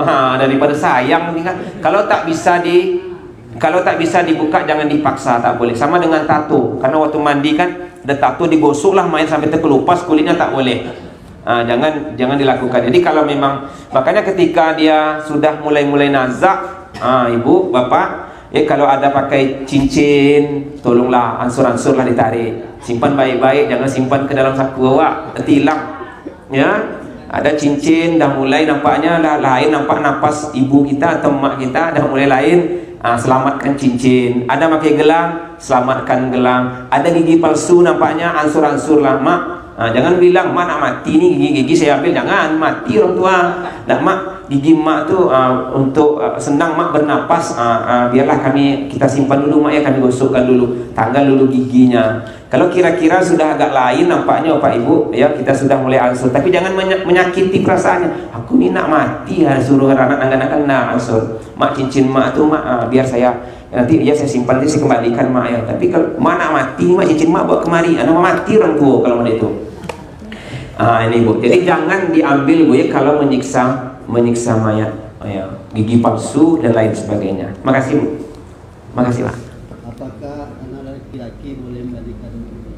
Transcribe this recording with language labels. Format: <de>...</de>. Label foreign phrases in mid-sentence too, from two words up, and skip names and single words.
<ms>Daripada sayang ini kan. Kalau tak bisa dibuka jangan dipaksa, tak boleh. Sama dengan tato. Karena waktu mandi kan ada tato digosok lah mayat sampai terkelupas kulitnya, tak boleh. Jangan dilakukan. Jadi kalau memang, makanya ketika dia sudah mulai nazak, Ibu, Bapak, kalau ada pakai cincin, tolonglah ansur-ansur lah ditarik. Simpan baik-baik, jangan simpan ke dalam saku awak, nanti hilang. Ya, ada cincin dah mulai nampaknya dah lain, nampak napas ibu kita atau emak kita dah mulai lain. Selamatkan cincin. Ada pakai gelang, selamatkan gelang. Ada gigi palsu nampaknya, ansur-ansur lah mak. Jangan bilang mak nak mati nih, gigi saya ambil, jangan mati orang tua. Nak mak, gigi mak tuh untuk senang mak bernapas, biarlah kita simpan dulu mak ya, kami gosokkan dulu, tanggal dulu giginya. Kalau kira-kira sudah agak lain nampaknya Bapak Ibu, ya kita sudah mulai ansur, tapi jangan menyakiti perasaannya. Aku ni nak mati, suruh anak-anak nak ansur. Mak, cincin mak tuh mak, biar saya nanti ya saya simpan, nanti saya kembalikan mak ya. Tapi kalau mak nak mati, mak cincin mak bawa kemari, anak mati orang tua kalau mana itu. Ini Bu. Jadi jangan diambil Bu ya kalau menyiksa mayat, ya, gigi palsu dan lain sebagainya.</ms> <id>Makasih Bu. Makasih Pak.</id> <ms>Apakah anak laki-laki boleh memandikan ibunya?</ms>